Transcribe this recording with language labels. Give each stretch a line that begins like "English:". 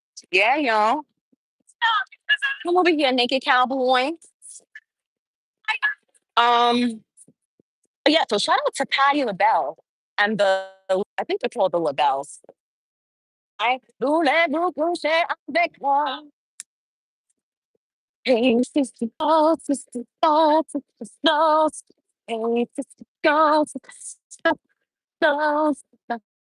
English: Yeah, y'all. Come over here, naked cowboy. Um, yeah, so shout out to Patti LaBelle and I think they're called the LaBelles.
French: I voulez-vous coucher avec moi?
English: Hey, sister, go, sister, go, sister, go. Hey, sister, go, sister, go, sister.